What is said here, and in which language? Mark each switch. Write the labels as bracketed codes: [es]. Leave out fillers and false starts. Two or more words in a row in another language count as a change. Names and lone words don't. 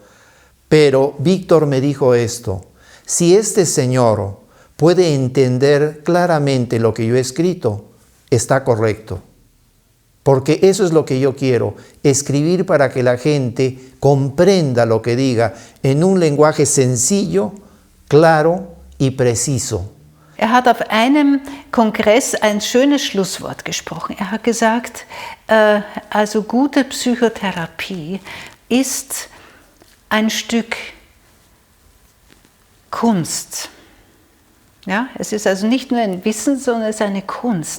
[es] Pero Víctor me dijo esto: si este señor puede entender claramente lo que yo he escrito, está correcto. Porque eso es lo que yo quiero, escribir para que la gente comprenda lo que diga en un lenguaje sencillo, claro y preciso. [de] Er hat auf einem Kongress ein schönes Schlusswort gesprochen. Er hat gesagt, also gute Psychotherapie ist ein Stück Kunst. Ja, es ist also nicht nur ein Wissen, sondern es ist eine Kunst.